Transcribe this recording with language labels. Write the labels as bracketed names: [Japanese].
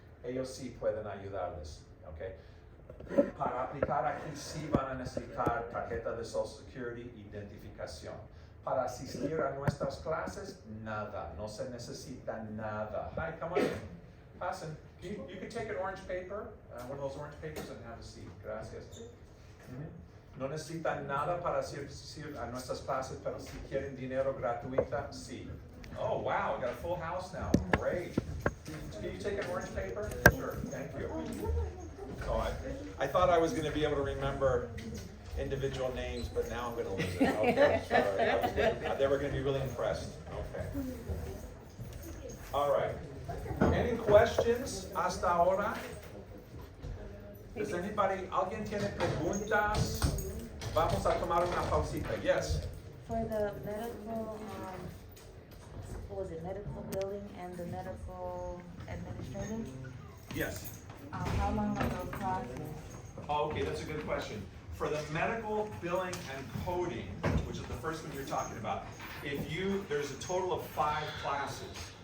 [Spanish] Ellos sí pueden ayudarles, ¿ok? Para aplicar aquí sí van a necesitar tarjeta de Social Security, identificación. Para asistir a nuestras clases, nada, no se necesita nada. [English] Hi, come on, [Spanish] pasen. [English] You can take an orange paper, one of those orange papers, and have a seat. [Spanish] Gracias. No necesitan nada para asistir a nuestras clases, pero si quieren dinero gratuita, sí. [English] Oh, wow, we got a full house now. Great. Can you take an orange paper? Sure, thank you. Oh, I thought I was going to be able to remember individual names, but now I'm going to lose it. Okay, sorry. They were going to be really impressed. Okay. All right. Any questions [Spanish] hasta ahora? [English] Does anybody, [Spanish] alguien tiene preguntas? Vamos a tomar una pausita. Yes. [English] For the medical, what was it, medical billing and the medical administrative? Yes. How long are those classes? Oh, okay, that's a good question. For the medical billing and coding, which is the first one you're talking about, there's a total of 5 classes.